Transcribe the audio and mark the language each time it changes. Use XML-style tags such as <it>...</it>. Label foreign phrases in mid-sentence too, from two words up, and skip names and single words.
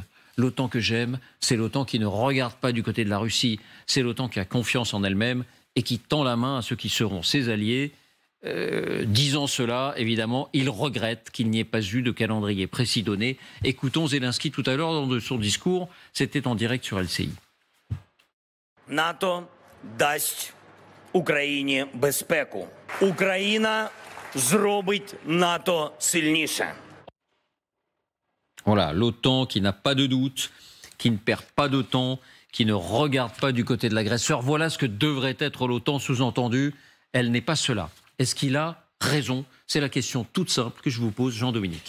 <fr>L'OTAN que j'aime, c'est l'OTAN qui ne regarde pas du côté de la Russie. C'est l'OTAN qui a confiance en elle-même et qui tend la main à ceux qui seront ses alliés. Disant cela, évidemment, il regrette qu'il n'y ait pas eu de calendrier précis donné. Écoutons Zelensky tout à l'heure dans son discours. C'était en direct sur LCI.</fr> <uk>НАТО дасть Україні безпеку. Україна зробить НАТО сильніше.</uk> <fr>Voilà, l'OTAN qui n'a pas de doute, qui ne perd pas de temps, qui ne regarde pas du côté de l'agresseur. Voilà ce que devrait être l'OTAN, sous-entendu. Elle n'est pas cela. Est-ce qu'il a raison? C'est la question toute simple que je vous pose, Jean-Dominique.</fr>